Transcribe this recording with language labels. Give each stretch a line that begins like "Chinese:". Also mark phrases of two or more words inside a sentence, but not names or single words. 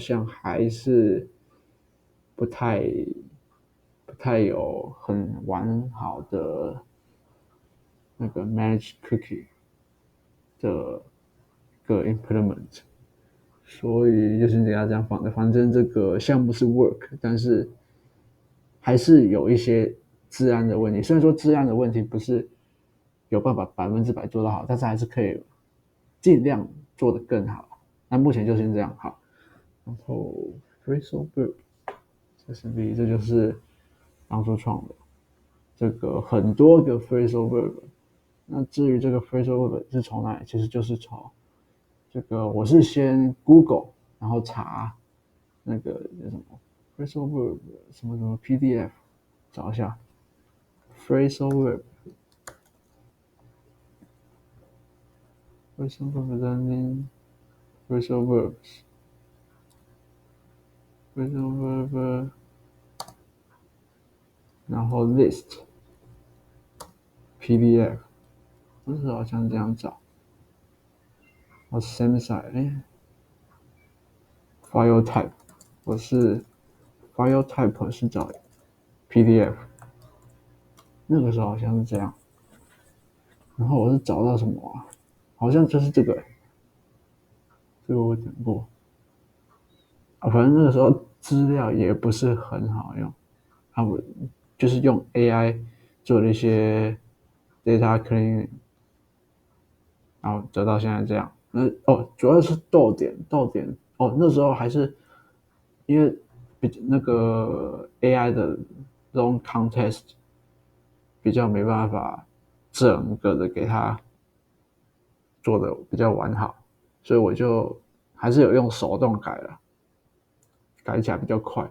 Chinese: 像还是不太有很完好的那个
English: manage cookie
Chinese: 的一个 implement， 所以就是给大家这样放的，反正这个项目是 work， 但是还是有一些治安的问题。虽然说治安的问题不是有办法100%做到好，但是还是可以尽量做得更好。那目前就先这样好。然后
English: phrasal verb
Chinese: 这就是当初创的这个很多个
English: phrasal verb。
Chinese: 那至于这个
English: phrasal verb
Chinese: 是从哪里，其实就是从这个我是先 Google， 然后查那个叫什么
English: phrasal verb
Chinese: 什么什么 PDF， 找一下
English: phrasal verb learning phrasal verbs phrasal verb，
Chinese: 然后 list PDF， 不是好像这样找。
English: same side file type，
Chinese: 我是
English: file type
Chinese: 是找 PDF， 那个时候好像是这样。然后我是找到什么啊？好像就是这个，这个我讲过反正那个时候资料也不是很好用，我就是用 AI 做了一些
English: data cleaning，
Chinese: 然后得到现在这样。主要是逗点那时候还是因为那个 AI 的
English: long context
Chinese: 比较没办法整个的给它做的比较完好，所以我就还是有用手动改了，改起来比较快。